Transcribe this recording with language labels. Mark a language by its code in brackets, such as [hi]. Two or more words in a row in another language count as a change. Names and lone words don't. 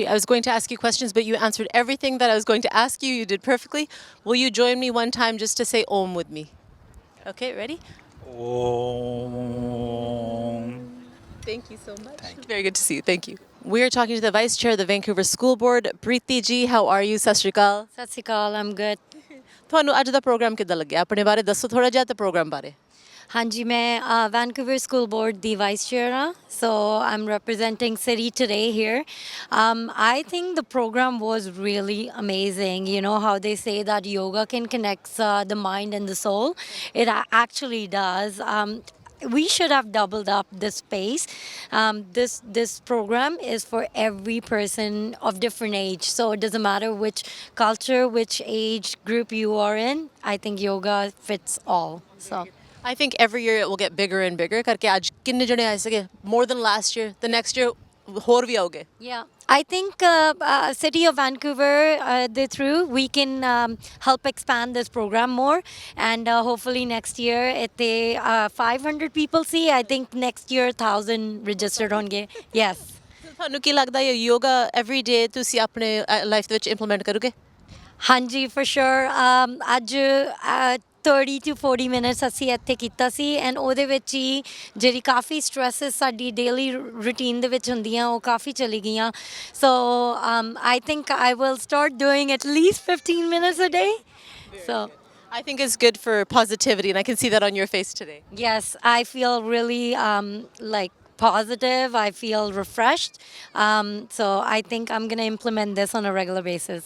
[en] I was going to ask you questions, but you answered everything that I was going to ask you. You did perfectly. Will you join me one time just to say Om with me? Okay, ready? Om. Thank you so much. Very good to see you. Thank you. We are talking to the Vice Chair of the Vancouver School Board, Preeti ji. How are you? [pa] ਸਤਿ ਸ਼੍ਰੀ ਅਕਾਲ. ਸਤਿ ਸ਼੍ਰੀ ਅਕਾਲ [en] I'm good [pa] ਤੁਹਾਨੂੰ ਅੱਜ ਦਾ ਪ੍ਰੋਗਰਾਮ ਕਿੱਦਾਂ ਲੱਗਿਆ? ਆਪਣੇ ਬਾਰੇ ਦੱਸੋ ਥੋੜਾ ਜਿਹਾ ਤੇ ਪ੍ਰੋਗਰਾਮ ਬਾਰੇ। ਹਾਂਜੀ ਮੈਂ ਵੈਨਕੂਵਰ ਸਕੂਲ ਬੋਰਡ ਦੀ ਵਾਈਸ ਚੇਅਰ ਹਾਂ [en] so I'm representing City today here I think the program was really amazing. You know how they say that yoga can connect the mind and the soul. It actually does. We should have doubled up this space. This program is for every person of different age, so it doesn't matter which culture, which age group you are in. I think yoga fits all. So. I think every year it will get bigger and bigger [pa] ਕਰਕੇ ਅੱਜ ਕਿੰਨੇ ਜਣੇ ਆਏ ਸੀਗੇ? [en] More than last year. The next year [pa] ਹੋਰ ਵੀ ਆਓਗੇ? [en] Yeah, I think City of Vancouver, through we can help expand this program more, and hopefully next year if they 500 people see, I think next year 1,000 registered ਹੋਣਗੇ. Yes. [pa] ਤੁਹਾਨੂੰ ਕੀ ਲੱਗਦਾ ਹੈ [en] yoga every day [pa] ਤੁਸੀਂ ਆਪਣੇ ਲਾਈਫ ਦੇ ਵਿੱਚ ਇੰਪਲੀਮੈਂਟ ਕਰੋਗੇ? ਹਾਂਜੀ [en] for sure. [pa] ਅੱਜ [en] 30 to 40 minutes [pa] ਅਸੀਂ ਇੱਥੇ ਕੀਤਾ ਸੀ ਐਂਡ ਉਹਦੇ ਵਿੱਚ ਹੀ ਜਿਹੜੀ ਕਾਫੀ ਸਟ੍ਰੈਸਸ ਸਾਡੀ [en] daily routine [pa] ਦੇ ਵਿੱਚ ਹੁੰਦੀਆਂ ਉਹ ਕਾਫੀ ਚਲੀ ਗਈਆਂ ਸੋ [en] I think I will start doing at least 15 minutes a day. So I think it's good for positivity and I can see that on your face today. yes, I feel really like positive. I feel refreshed. So I think I'm going to implement this on a regular basis.